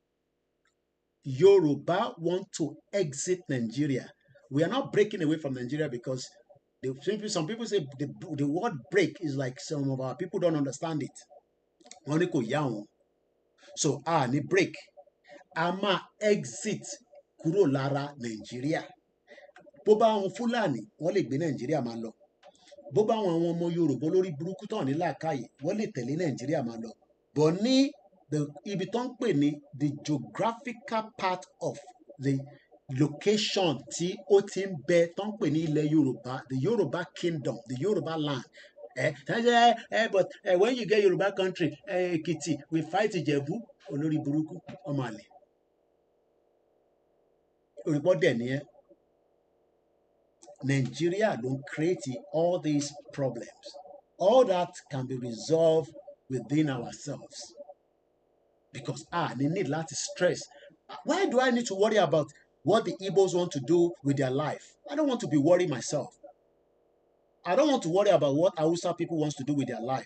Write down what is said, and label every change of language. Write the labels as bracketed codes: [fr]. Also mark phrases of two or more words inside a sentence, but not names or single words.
[en] Yoruba want to exit Nigeria. We are not breaking away from Nigeria because some people say the word break is like some of our people don't understand it. [yo] So ni break. A exit kúrò lára Nigeria. Bó bá àwọn Fúlàní, wọ́n lè gbé Nigeria máa lọ. Bó bá àwọn ọmọ Yorùbá lórí burúkú tán ní làákàyè, wọ́n lè tẹ̀lé Nigeria máa lọ. But ní ibi tó ń pè ní [en] the geographical part of the location [yo] tí ó ti ń bẹ tó ń pè ní ilẹ̀ Yorùbá, [en] the Yoruba kingdom, the Yoruba land. But when you get Yoruba country, Ekiti, we fight Ìjẹ̀bú, [yo] olórí burúkú, ọmọ àlè. Òyìnbó dẹ̀ ni ẹ́. [en] Nigeria don't create all these problems. All that can be resolved within ourselves. Because they need a lot of stress. Why do I need to worry about what the Igbos want to do with their life? I don't want to be worried myself. I don't want to worry about what Hausa people wants to do with their life.